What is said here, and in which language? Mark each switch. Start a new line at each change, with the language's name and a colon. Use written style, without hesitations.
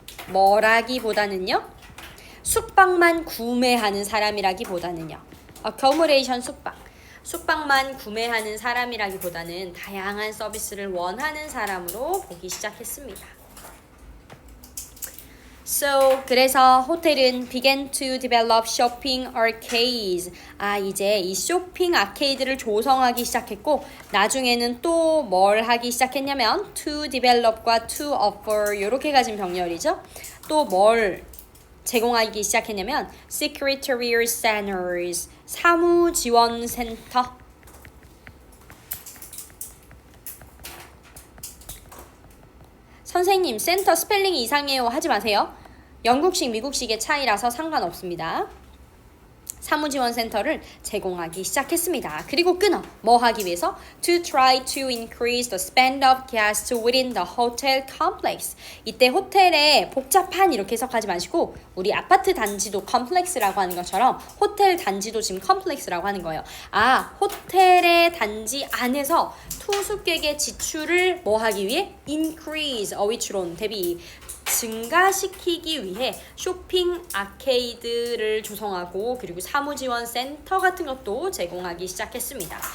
Korean: 뭐라기보다는요. 숙박만 구매하는 사람이라기보다는요. accommodation 숙박만 구매하는 사람이라기보다는 다양한 서비스를 원하는 사람으로 보기 시작했습니다.
English: So,
Korean: 그래서 호텔은
English: began to develop shopping arcades.
Korean: 이제 이 쇼핑 아케이드를 조성하기 시작했고, 나중에는 또 뭘 하기 시작했냐면 to develop과 to offer 이렇게 가진 병렬이죠. 또 뭘 제공하기 시작했냐면 secretarial centers, 사무지원센터. 선생님, 센터 스펠링이 이상해요. 하지 마세요. 영국식, 미국식의 차이라서 상관없습니다. 사무지원센터를 제공하기 시작했습니다. 그리고 끊어. 뭐 하기 위해서?
English: To try to increase the spend of guests within the hotel complex.
Korean: 이때 호텔에 복잡한 이렇게 해석하지 마시고 우리 아파트 단지도 컴플렉스라고 하는 것처럼 호텔 단지도 지금 컴플렉스라고 하는 거예요. 호텔의 단지 안에서 투숙객의 지출을 뭐 하기 위해? increase, 어휘추론, 대비 증가시키기 위해 쇼핑 아케이드를 조성하고 그리고 사무지원 센터 같은 것도 제공하기 시작했습니다.